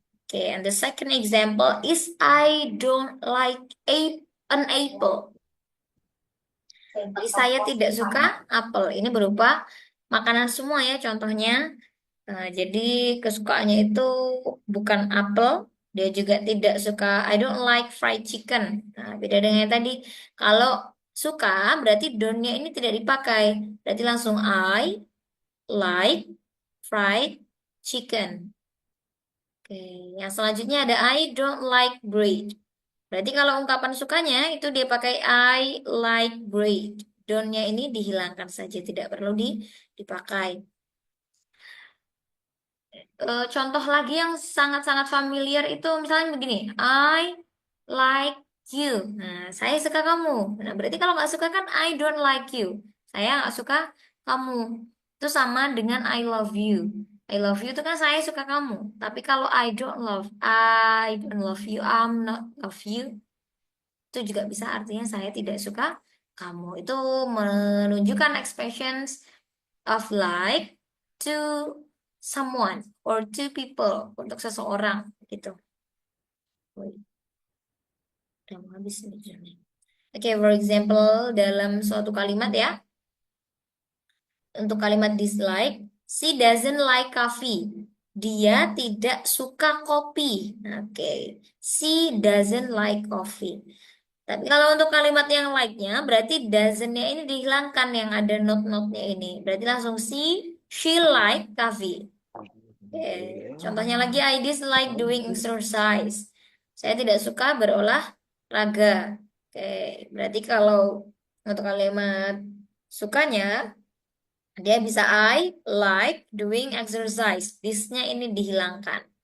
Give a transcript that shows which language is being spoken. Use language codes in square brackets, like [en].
[en] Oke, and the second example is I don't like an apple. [id] Jadi saya tidak suka apel. Ini berupa makanan semua ya contohnya. Jadi kesukaannya itu bukan apel, dia juga tidak suka. [en] I don't like fried chicken. [id] Nah, beda dengan yang tadi. Kalau suka berarti don't-nya ini tidak dipakai. Berarti langsung [en] I like fried chicken. [id] Oke, yang selanjutnya ada [en] I don't like bread. [id] Berarti kalau ungkapan sukanya itu dia pakai [en] I like bread. [id] Don't-nya ini dihilangkan saja, tidak perlu dipakai. Contoh lagi yang sangat-sangat familiar itu misalnya begini, [en] I like you. [id] Nah, saya suka kamu. Nah, berarti kalau nggak suka kan [en] I don't like you. [id] Saya nggak suka kamu. Itu sama dengan [en] I love you. [id] I love you itu kan saya suka kamu. Tapi kalau [en] I don't love you, I'm not love you. [id] Itu juga bisa artinya saya tidak suka kamu. [en] Itu menunjukkan expressions of like to someone or to people [id] untuk seseorang gitu. [en] Wait, [id] udah mau habis nih jamnya. Oke, [en] for example [id] dalam suatu kalimat ya, untuk kalimat dislike, [en] she doesn't like coffee. [id] Dia tidak suka kopi. [en] Oke, she doesn't like coffee. [id] Tapi kalau untuk kalimat yang like-nya, berarti doesn't-nya ini dihilangkan yang ada not-not-nya ini. Berarti langsung [en] she like coffee. [id] Oke, contohnya lagi [en] I dislike doing exercise. [id] Saya tidak suka berolahraga. Oke, berarti kalau untuk kalimat sukanya dia bisa [en] I like doing exercise. [id] This-nya ini dihilangkan.